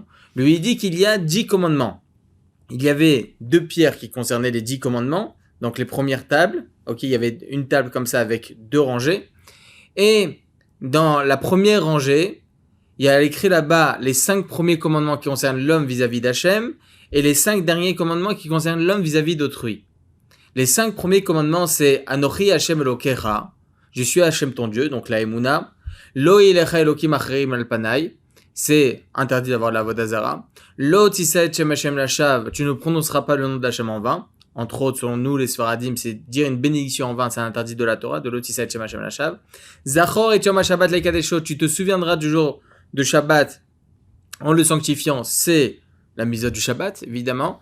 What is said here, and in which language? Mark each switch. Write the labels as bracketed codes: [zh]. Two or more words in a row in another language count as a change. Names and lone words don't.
[fr] Lui il dit qu'il y a 10 commandements. Il y avait 2 pierres qui concernaient les 10 commandements, donc les premières tables, ok, il y avait une table comme ça avec 2 rangées, et dans la première rangée, il y a écrit là-bas les 5 premiers commandements qui concernent l'homme vis-à-vis d'Hachem, et les 5 derniers commandements qui concernent l'homme vis-à-vis d'autrui. Les 5 premiers commandements, c'est [he] אנכי השם אלוקיך, [fr] je suis Hashem ton Dieu, donc la Emouna. [he] לא יהיה לך אלוקים אחרים על פני, [fr] c'est interdit d'avoir de la [he] עבודה זרה. לא תשא שם השם לשוא, [fr] tu ne prononceras pas le nom d'Hachem en vain. Entre autres, selon nous, les Sfaradim, c'est dire une bénédiction en vain, c'est interdit de la Torah, de [he] לא תשא שם השם לשוא. זכור את יום השבת לקדשו, [fr] tu te souviendras du jour de Shabbat en le sanctifiant, c'est la mitzvah du Shabbat, évidemment.